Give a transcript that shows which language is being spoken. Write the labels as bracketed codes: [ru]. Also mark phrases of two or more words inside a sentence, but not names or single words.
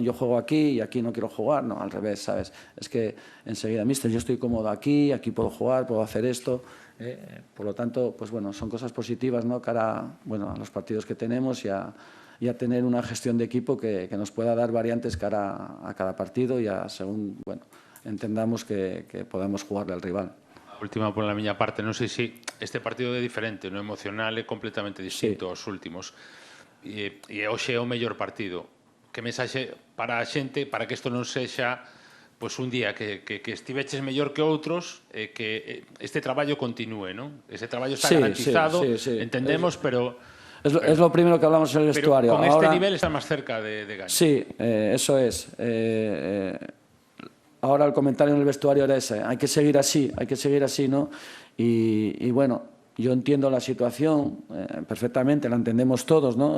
[es] Yo juego aquí y aquí no quiero jugar, no, al revés, ¿sabes? Es que enseguida, míster, yo estoy cómodo aquí puedo jugar, puedo hacer esto. Por lo tanto, pues bueno, son cosas positivas, ¿no? Cara, bueno, a los partidos que tenemos y a tener una gestión de equipo que nos pueda dar variantes cara a cada partido y según, bueno, entendamos que podemos jugarle al rival. [gl] Última por la miña parte, non sei se este partido é diferente, no emocional é completamente distinto aos últimos. E hoxe é o mellor partido. Que mensaxe para a xente, para que isto non sexa pues un día que estiveches mellor que outros, que este traballo continúe, non? Ese traballo está garantizado, entendemos, pero... [es] Es lo primero que hablamos en el vestuario. Pero con este nivel está más cerca de ganar. Sí, eso es. Ahora el comentario en el vestuario era ese, hay que seguir así, ¿no? Y bueno, yo entiendo la situación perfectamente, la entendemos todos, ¿no?